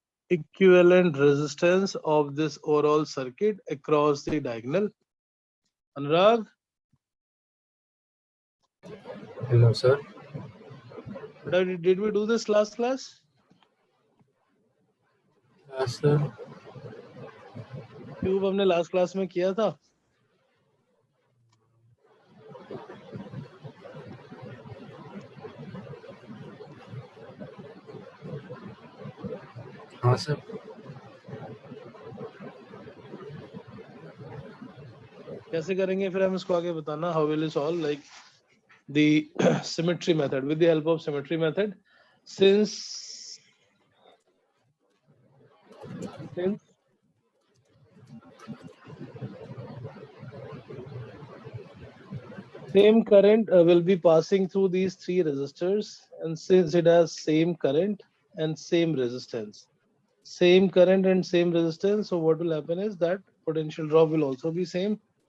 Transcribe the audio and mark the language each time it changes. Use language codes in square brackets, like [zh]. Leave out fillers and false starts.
[en] Equivalent resistance of this overall circuit across the diagonal. Anurag? Hello, sir. Did we do this last class? Yes, sir. [hi] Cube हमने last class में किया था. हाँ sir. कैसे करेंगे फिर हम इसको आगे बताना. [en] How will you solve like the symmetry method with the help of symmetry method? Since same current will be passing through these three resistors, and since it has same current and same resistance, so what will happen is that potential drop will also be same.